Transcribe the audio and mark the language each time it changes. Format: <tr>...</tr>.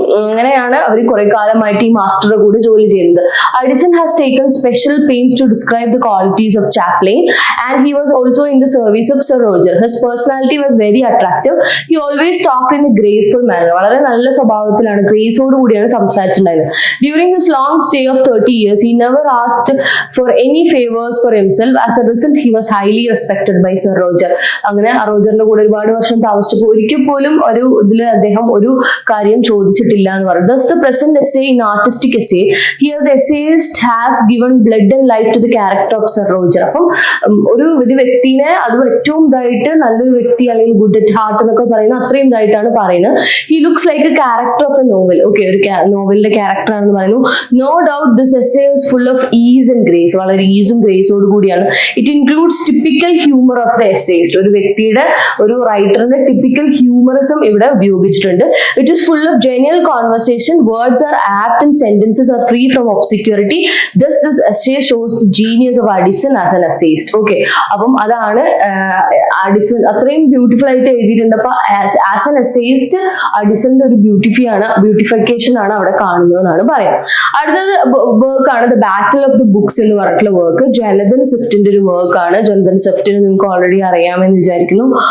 <ml>അങ്ങനെയാണ് അവർ കുറെ കാലമായിട്ട് ഈ മാസ്റ്ററുടെ കൂടെ ജോലി ചെയ്യുന്നത്.</ml> <en>Addison has taken special pains to describe the qualities of chaplain and he was also in the service of sir Roger. His personality was very attractive. He always talked in a graceful manner.</en> <ml>വളരെ നല്ല സ്വഭാവത്തിലാണ്, ഗ്രേസോട് കൂടിയാണ് സംസാരിച്ചിട്ടുണ്ടായിരുന്നത്.</ml> <en>During his long stay of 30 years, he never asked for any favors for himself. As a result, he was highly respected by Sir Roger.</en> <ml>അങ്ങനെ റോജറിന്റെ കൂടെ ഒരുപാട് വർഷം താമസിച്ചപ്പോൾ ഒരിക്കൽ പോലും ഒരു ഇതിൽ അദ്ദേഹം ഒരു കാര്യം ചോദിച്ചിട്ടില്ല എന്ന് പറഞ്ഞു.</ml> <en>Thus the present essay in artistic essay, here the essayist has given blood and life to the character of Sir Roger.</en> <ml>അപ്പം ഒരു വ്യക്തിനെ അത് ഏറ്റവും ഇതായിട്ട് നല്ലൊരു വ്യക്തി അല്ലെങ്കിൽ ഗുഡ് അറ്റ് ഹാർട്ട് എന്നൊക്കെ പറയുന്നത് അത്രയും ഇതായിട്ടാണ് പറയുന്നത്.</ml> <en>He looks like a character of a novel. Okay,</en> <ml>ഒരു നോവലിന്റെ ക്യാരക്ടർ ആണെന്ന് പറയുന്നു.</ml> <en>No doubt this essay is full of ease and grace.</en> <ml>വളരെ ഈസും ഗ്രേസോട് കൂടിയാണ് ചെയ്യാണ്.</ml> <en>It includes typical humour of the essayist.</en> <ml>ഒരു വ്യക്തിയുടെ, ഒരു റൈറ്ററിന്റെ ടിപ്പിക്കൽ ഹ്യൂമറിസം ഇവിടെ ഉപയോഗിച്ചിട്ടുണ്ട്.</ml> <en>It is full of genial conversation, words are apt and sentences are free from obscurity. Thus this essay shows the genius of Addison as an essayist.</en> <ml>Okay, അപ്പം അതാണ് Addison അത്രയും beautiful ആയിട്ട് എഴുതിയിട്ടുണ്ട്. അപ്പൊ ആസ് എൻ എസ്സേയിസ്റ്റ് അഡിസന്റെ ഒരു beautification ആണ് അവിടെ കാണുന്നതെന്നാണ് പറയുന്നത്. അടുത്തത് വർക്ക് ആണ് the battle of the books എന്ന് പറഞ്ഞിട്ടുള്ള വർക്ക്. ജൊനാഥൻ സ്വിഫ്റ്റിന്റെ ഒരു വർക്ക് ആണ്. ജൊനാഥൻ സ്വിഫ്റ്റിന് നിങ്ങൾക്ക് ഓൾറെഡി അറിയാമെന്ന് വിചാരിക്കുന്നു.</ml>